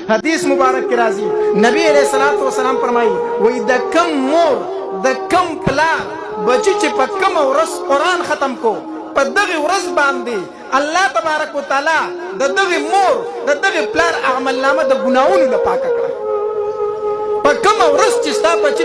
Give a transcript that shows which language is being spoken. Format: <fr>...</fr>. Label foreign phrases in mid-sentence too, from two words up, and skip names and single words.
<ur>حدیث مبارک کی راضی نبی</ur> <ar>علیہ الصلوۃ والسلام</ar> <ps>فرمائی وی د کم مور د کم پلار بچی چې په کم ورځ قرآن ختم کو په دغه ورځ باندې الله تبارک وتعالی د دغه مور د دغه پلار اعمال نامه د ګناونو نه پاک کړه په کوم ورځ چې ستا بچی</ps>